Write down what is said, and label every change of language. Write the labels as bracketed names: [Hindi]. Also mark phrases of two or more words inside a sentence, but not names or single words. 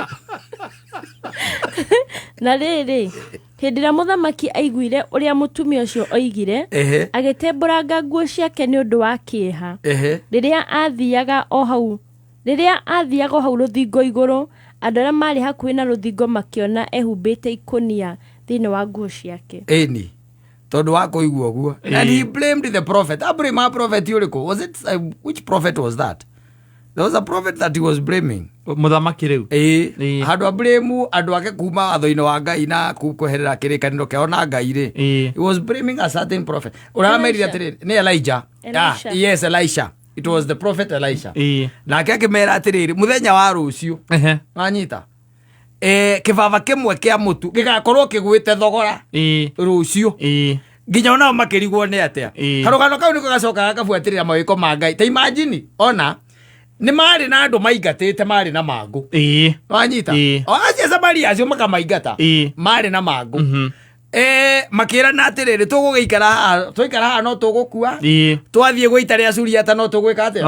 [Kikuyu] na rĩrĩ hĩndĩ ĩrĩa mũthamaki aiguire ũrĩa mũtumia ũcio oigire agĩtembũranga nguo ciake nĩ ũndũ wa kĩeha rĩrĩa athiaga o hau rũthingo igũrũ andũ arĩa marĩ hakuhĩ na rũthingo makĩona ehumbĩte ikũnia thĩinĩ wa nguo ciake ĩni tondũ wa kũigua ũguo [English] and he blamed the prophet a prophet ũrĩkũ was it which prophet was that there was a prophet that he was blaming [Kikuyu] mũthamaki rĩu handũ ablame andũ ake kuma watho-inĩ wa Ngai na kweherera kĩrĩkanĩro kĩao na Ngai rĩ [English] he was blaming a certain prophet [Kikuyu] ũramerire atĩrĩrĩ nĩ Elijah yes Elisha [English] it was the prophet [Kikuyu] Elisha nake akĩmera atĩrĩrĩ mũthenya wa rũciũ wanyita kĩbaba kĩmwe kĩa mũtu gĩgakorwo kĩgwĩte thogora rũciũ nginya onao makĩrigwo nĩ atĩa karũgano kau nĩko gacokaga gabuatĩrĩra mawĩko ma Ngai ta imagine ona nĩ marĩ na andũ maingatĩte marĩ na mangũ wanyita o acio Samaria acio makamaingata marĩ na mangũ makĩrana atĩrĩrĩ tũgũikara haha no tũgũkua twathiĩ gwĩta rĩa Suriata no tũgwĩka atĩa